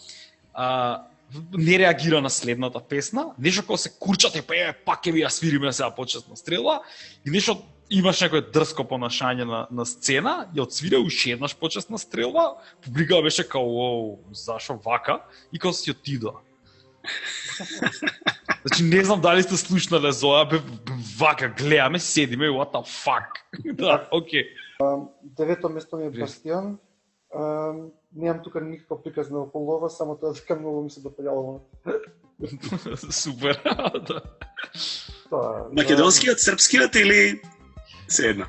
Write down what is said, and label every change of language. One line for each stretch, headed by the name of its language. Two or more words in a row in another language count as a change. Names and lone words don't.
Macedonian: не реагира на следната песна, нешто кога се курчате, пак ќе ви ја свириме сега почесна стрелба, и нешто имаш некој дрско понашање на сцена, ја отсвира уште еднаш почесна стрелба, публикава беше као, зашо вака, и као си отидоа. Значи не знам дали сте слушнале зоја, вака, гледаме, седиме,
English: what the fuck.
Macedonian: Да, окей. Девето место ми е Бастион. Немам тука никаква приказна околу ова, само тоа дека многу ми се допаѓало. Супер, да. Македонскиот, српскиот или се едно?